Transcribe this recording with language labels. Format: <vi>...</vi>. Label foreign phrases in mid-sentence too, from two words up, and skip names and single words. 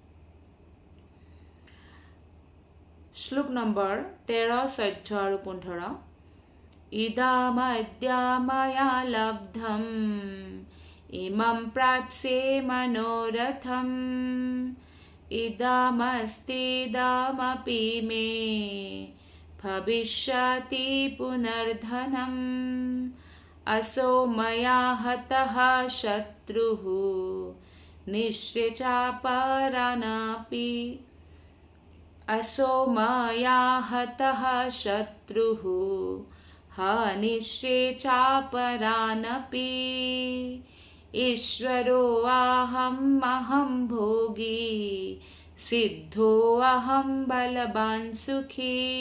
<as>শ্লোক নম্বৰ 13 14 আৰু 15</as> <sa>ইদামদ্যাময়া লব্ধম ইমম প্ৰাপ্সে মনোৰথম ইদামস্তিদামপি মে ভবিষ্যতি পুনৰ্ধনম असो मया हतः शत्रुः निश्चेचापरानपि असो मया हतः शत्रुः निश्चेचापरानपि ईश्वरो अहं भोगी सिद्धो अहं बलवान् सुखी</sa>